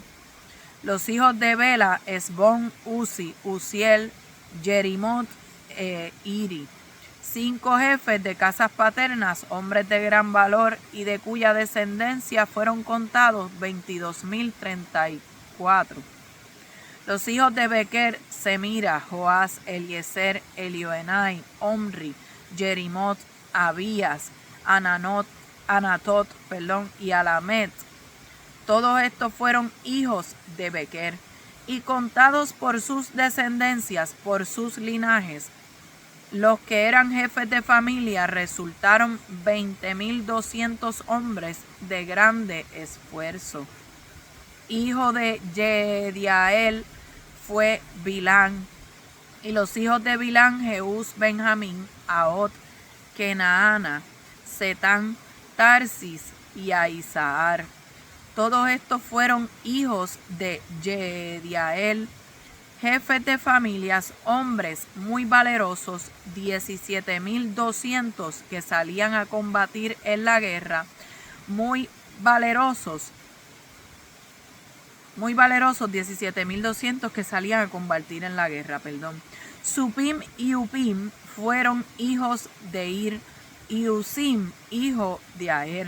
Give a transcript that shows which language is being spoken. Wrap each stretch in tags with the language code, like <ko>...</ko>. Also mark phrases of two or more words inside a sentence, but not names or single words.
<es>Los hijos de Bela: Esbón, Uzi, Uziel, Jerimot e Iri. 5 jefes de casas paternas, hombres de gran valor y de cuya descendencia fueron contados 22.034. Los hijos de Bequer: Semira, Joás, Eliezer, Elioenai, Omri, Jerimot, Abías, Anatot, y Alamet. Todos estos fueron hijos de Bequer, y contados por sus descendencias, por sus linajes, los que eran jefes de familia, resultaron 20.200 hombres de grande esfuerzo. Hijo de Jediael fue Bilán, y los hijos de Bilán: Jeús, Benjamín, Ahot, Kenaana, Setán, Tarsis y Aizahar. Todos estos fueron hijos de Jediael, jefes de familias, hombres muy valerosos, 17.200 que salían a combatir en la guerra, muy valerosos, 17.200 que salían a combatir en la guerra, Supim y Upim fueron hijos de Ir, y Usim, hijo de Aer.</es>